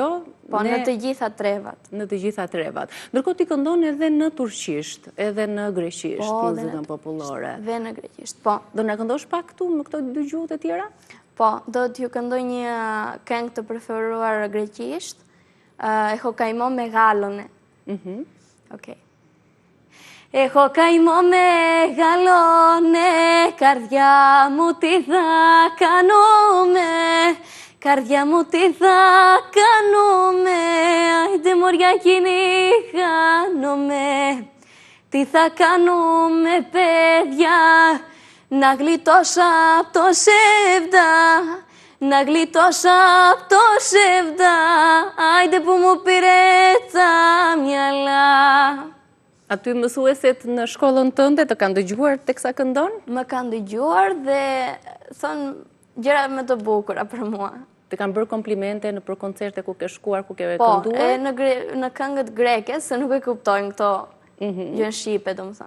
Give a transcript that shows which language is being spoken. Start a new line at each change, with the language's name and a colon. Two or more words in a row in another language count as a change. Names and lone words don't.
Albanian: në të gjitha trevat. Në të gjitha trevat. Ndërkohë ti këndon edhe në turqisht, edhe në greqisht, muzikën popullore. Dhe në greqisht, po. Do na këndosh pak këtu në këto dy gjuhët e tjera? Po, do t'ju këndoj një këngë të preferuar greqisht,
Greek: έχω καημό μεγάλωνε. Okay. Έχω καημό μεγάλωνε, καρδιά μου τι θα κάνουμε, καρδιά μου τι θα κάνουμε, άιντε μωριά κοινή χάνομαι, τι θα κάνουμε παιδιά, να γλιτώσω απ' το σεβδά, να γλιτώσω απ' το σεβδά, άιντε που μου πήρε τα μυαλά.
Albanian: Aty mësuesit në shkollën tënde të kanë dëgjuar teksa këndon? Më kanë dëgjuar dhe thonë gjëra më të bukura për mua. Të kanë bërë komplimente në për koncerte ku ke shkuar, ku ke Po, kënduar? në këngët greke, se nuk e kuptojnë këto gjën shqipe, domethënë.